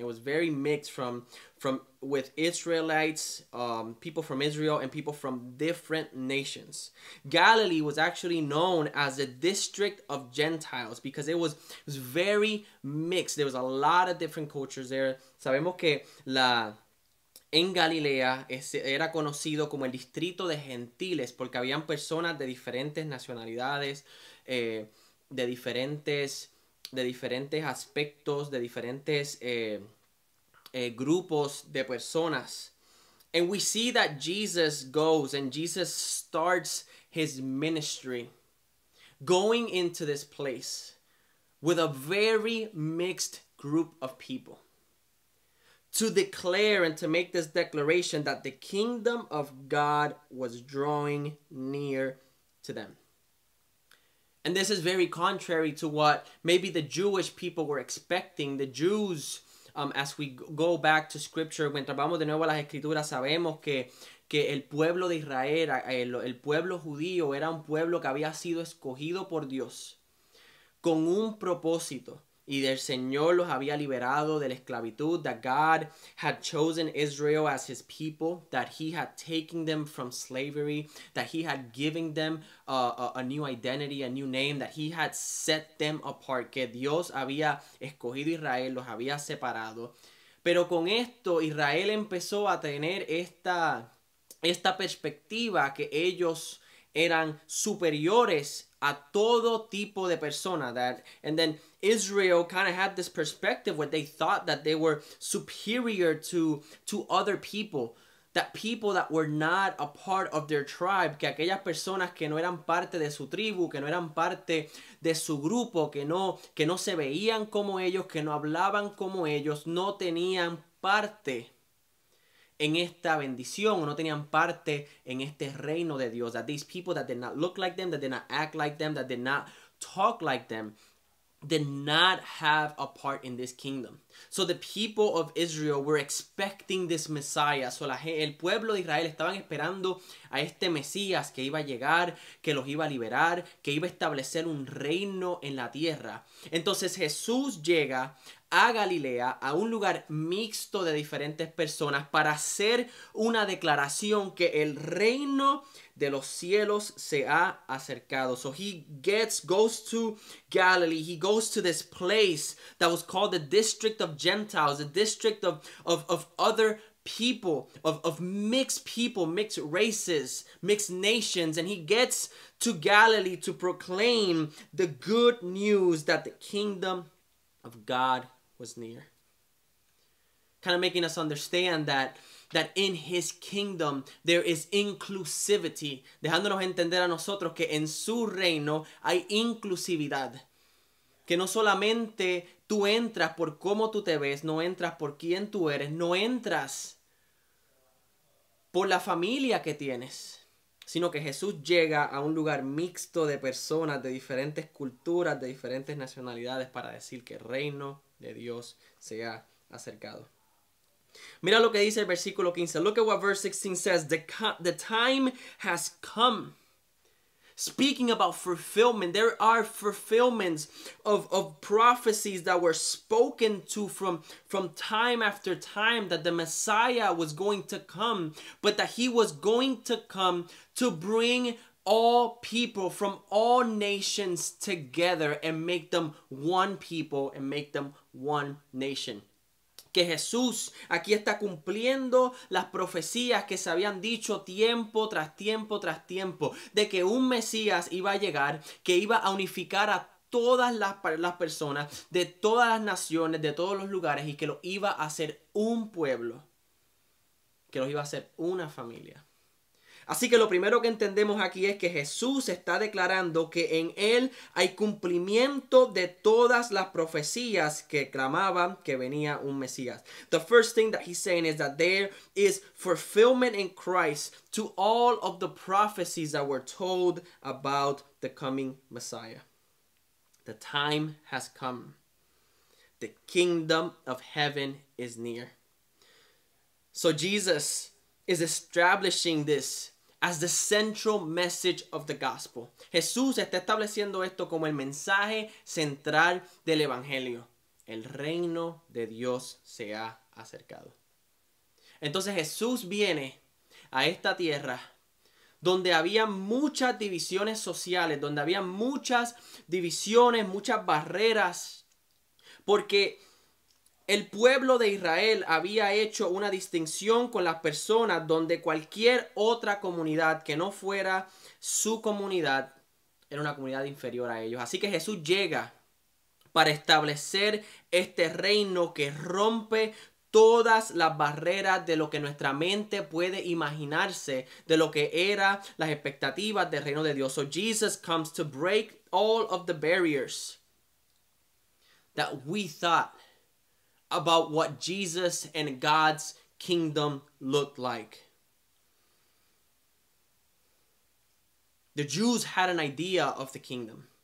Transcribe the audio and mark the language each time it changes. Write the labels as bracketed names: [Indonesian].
[English] It was very mixed from with Israelites, people from Israel, and people from different nations. Galilee was actually known as a district of Gentiles because it was very mixed. There was a lot of different cultures there. [Spanish] Sabemos que en Galilea era conocido como el distrito de gentiles porque habían personas de diferentes nacionalidades, de diferentes aspectos, de diferentes grupos de personas. [English] And we see that Jesus goes and Jesus starts his ministry going into this place with a very mixed group of people to declare and to make this declaration that the kingdom of God was drawing near to them. And this is very contrary to what maybe the Jewish people were expecting. The Jews, as we go back to scripture, [Spanish] mientras vamos de nuevo a las escrituras, sabemos que el pueblo de Israel, el pueblo judío, era un pueblo que había sido escogido por Dios con un propósito. Y el Señor los había liberado de la esclavitud, [English] that God had chosen Israel as his people, that he had taken them from slavery, that he had given them a new identity, a new name, that he had set them apart, [Spanish] que Dios había escogido a Israel, los había separado. Pero con esto Israel empezó a tener esta perspectiva que ellos eran superiores a todo tipo de persona. [English] And then Israel kind of had this perspective where they thought that they were superior to other people. That people that were not a part of their tribe, [Spanish] que aquellas personas que no eran parte de su tribu, que no eran parte de su grupo, que no se veían como ellos, que no hablaban como ellos, no tenían parte en esta bendición, no tenían parte en este reino de Dios. [English] That these people that did not look like them, that did not act like them, that did not talk like them, did not have a part in this kingdom. So the people of Israel were expecting this Messiah. [Spanish] So el pueblo de Israel estaban esperando a este Mesías que iba a llegar, que los iba a liberar, que iba a establecer un reino en la tierra. Entonces Jesús llega a Galilea, a un lugar mixto de diferentes personas, para hacer una declaración que el reino de los cielos se ha acercado. [English] So he goes to Galilee. He goes to this place that was called the district of Gentiles, a district of other people, of mixed people, mixed races, mixed nations. And he gets to Galilee to proclaim the good news that the kingdom of God was near. Kind of making us understand that in his kingdom there is inclusivity, [Spanish] dejándonos entender a nosotros que en su reino hay inclusividad, que no solamente tú entras por cómo tú te ves, no entras por quién tú eres, no entras por la familia que tienes, sino que Jesús llega a un lugar mixto de personas de diferentes culturas, de diferentes nacionalidades, para decir que el reino de Dios se ha acercado. Mira lo que dice el versículo 15. [English] Look at what verse 16 says. The time has come. Speaking about fulfillment, there are fulfillments of prophecies that were spoken to from time after time, that the Messiah was going to come, but that he was going to come to bring all people from all nations together and make them one people and make them one nation. [Spanish] Que Jesús aquí está cumpliendo las profecías que se habían dicho tiempo tras tiempo tras tiempo, de que un Mesías iba a llegar, que iba a unificar a todas las personas de todas las naciones, de todos los lugares, y que lo iba a hacer un pueblo, que los iba a hacer una familia. Así que lo primero que entendemos aquí es que Jesús está declarando que en Él hay cumplimiento de todas las profecías que clamaban que venía un Mesías. [English] The first thing that he's saying is that there is fulfillment in Christ to all of the prophecies that were told about the coming Messiah. The time has come. The kingdom of heaven is near. So Jesus is establishing this as the central message of the gospel. [Spanish] Jesús está estableciendo esto como el mensaje central del evangelio. El reino de Dios se ha acercado. Entonces Jesús viene a esta tierra donde había muchas divisiones sociales, donde había muchas divisiones, muchas barreras, porque el pueblo de Israel había hecho una distinción con las personas donde cualquier otra comunidad que no fuera su comunidad era una comunidad inferior a ellos. Así que Jesús llega para establecer este reino que rompe todas las barreras de lo que nuestra mente puede imaginarse de lo que eran las expectativas del reino de Dios. [English] So Jesus comes to break all of the barriers that we thought about what Jesus and God's kingdom looked like. The Jews had an idea of the kingdom.